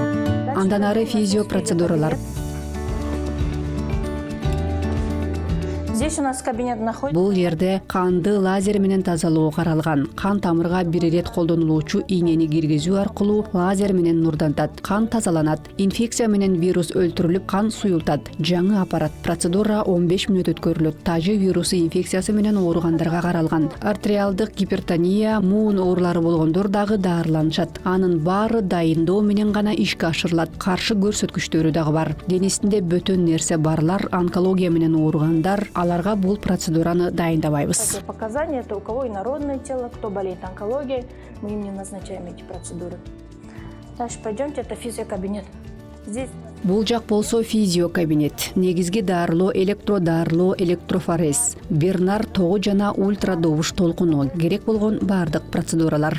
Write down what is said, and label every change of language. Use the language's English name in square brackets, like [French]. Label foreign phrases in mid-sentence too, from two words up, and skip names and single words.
[Kyrgyz] Андан ары физио процедуралар. [Russian] Здесь у нас кабинет находится. [Kyrgyz] Бул жерде канды лазер менен тазалоо каралган. Кан тамырга бир ирет колдонулуучу ийнени киргизүү аркылуу лазер менен нурдантат. Кан тазаланат. Инфекция менен вирус өлтүрүлүп, кан суюлтат. Жаңы аппарат. Процедура 15 мүнөт өткөрүлөт. Тажы вирусу инфекциясы менен ооругандарга каралган. Артериалдык гипертония, муун оорулары болгондор дагы даарыланышат. Анын баары дайындоо менен гана ишке ашырылат. Каршы көрсөткүчтөрү дагы бар. Денесинде бөтөн нерсе барлар, онкология менен ооругандар, аларга бул процедураны дайындабайбыз. [Russian] Показания это у кого инородное тело, кто болеет онкологией, мы им не назначаем эти процедуры. Дальше пойдемте, это физиокабинет. Здесь [Kyrgyz] Бул жак болсо физиокабинет. Негизги дарылоо, электродарылоо, электрофорез, Бернар тогу жана ультрадобуш толкуну, керек болгон бардык процедуралар.